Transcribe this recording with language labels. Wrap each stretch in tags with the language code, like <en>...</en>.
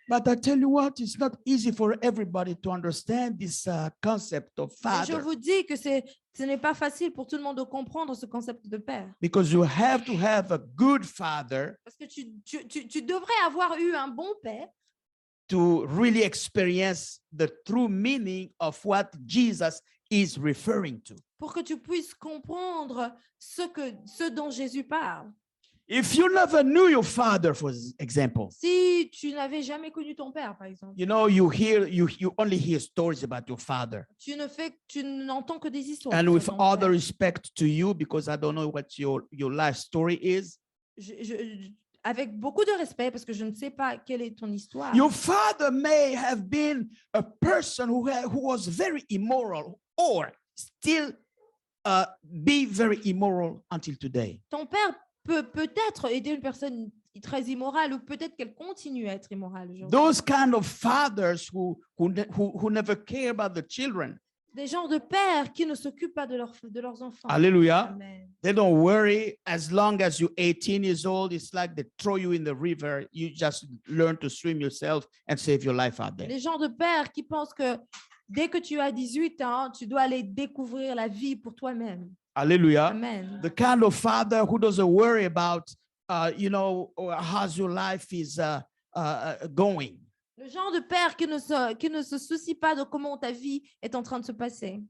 <en>But I tell you what, it's not easy for everybody to understand this concept of</en> <fr>Et je</fr> <en>father,</en> <fr>vous dis que ce n'est pas facile pour tout le monde de comprendre ce concept de père.</fr> <en>because you have to have a good father</en> <fr>Parce que tu devrais avoir eu un bon père</fr> <en>to really experience the true meaning of what Jesus is referring to.</en> <fr>pour que tu puisses comprendre ce dont Jésus parle.</fr> <en>If you never knew your father, for example,</en> <fr>Si tu n'avais jamais connu ton père, par exemple,</fr> <en>you know, you only hear stories about your father.</en> <fr>tu n'entends que des histoires.</fr> <en>And</en> <fr>sur</fr> <en>with</en> <fr>ton</fr> <en>all the</en> <fr>père.</fr> <en>respect to you, because I don't know what your life story is,</en> <fr>Avec beaucoup de respect, parce que je ne sais pas quelle est ton histoire.</fr> <en>your father may have been a person who was very immoral or still be very immoral until today.</en> <fr>Ton père peut peut-être aider une personne très immorale ou peut-être qu'elle continue à être immorale aujourd'hui.</fr> <en>Those kind of fathers who never care about the children.</en> <fr>Des genres de pères qui ne s'occupent pas de leurs enfants. Hallelujah. Amen.</fr> <en>They don't worry. As long as you're 18 years old, it's like they throw you in the river. You just learn to swim yourself and save your life out there.</en> <fr>Les genres de pères qui pensent que dès que tu as 18 ans, tu dois aller découvrir la vie pour toi-même. Hallelujah. Amen.</fr> <en>The kind of father who doesn't worry about, how's your life is going.</en> <fr>Le genre de père qui ne se soucie pas de comment ta vie est en train de se passer.</fr>